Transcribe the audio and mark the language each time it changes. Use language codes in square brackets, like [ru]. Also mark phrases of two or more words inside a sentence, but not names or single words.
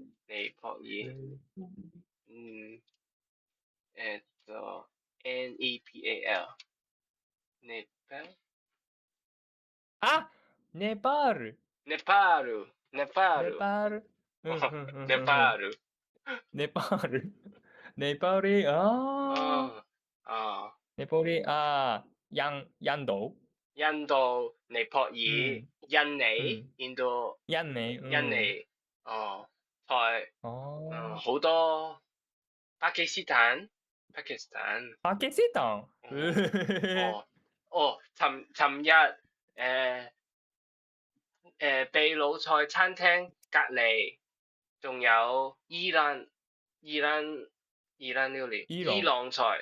[ja] Nepal，ネパール。ネパール。ネパール。ネパール、ネパール、 [yue] 印度。印度、尼泊爾、印度、印尼，好多巴基斯坦。尋日秘魯菜餐廳隔離，仲有伊朗料理，伊朗菜。